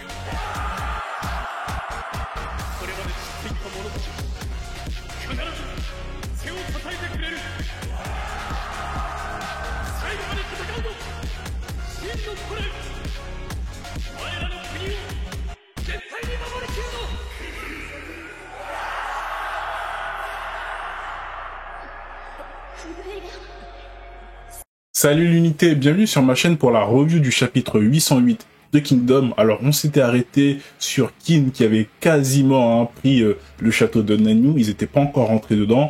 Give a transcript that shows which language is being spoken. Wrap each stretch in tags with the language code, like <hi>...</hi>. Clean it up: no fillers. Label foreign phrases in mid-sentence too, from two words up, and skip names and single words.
<ja>これまで知っていった者たち必ず背を支えてくれる。最後まで戦うぞ真のコレ。我らの国を絶対に守りきるぞ。</ja> <fr>Salut l'unité, bienvenue sur ma chaîne pour la review du chapitre 808 de Kingdom. Alors on s'était arrêté sur Qin qui avait quasiment pris le château de Nanyue, ils n'étaient pas encore rentrés dedans.</fr>